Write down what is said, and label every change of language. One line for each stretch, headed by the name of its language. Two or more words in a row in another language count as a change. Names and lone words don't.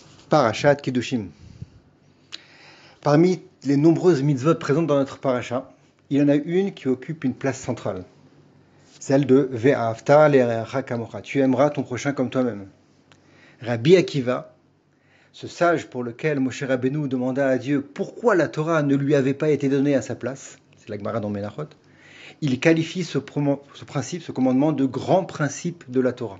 French: Parashat Kedushim. Parmi les nombreuses mitzvot présentes dans notre parasha, il y en a une qui occupe une place centrale. Celle de
Hebrew: ואהבת לרעך כמוך.
French: Tu aimeras ton prochain comme toi-même. Rabbi Akiva, ce sage pour lequel Moshe Rabbeinu demanda à Dieu pourquoi la Torah ne lui avait pas été donnée à sa place, c'est la Gemara dans Menachot, il qualifie ce principe, ce commandement de grand principe de la Torah.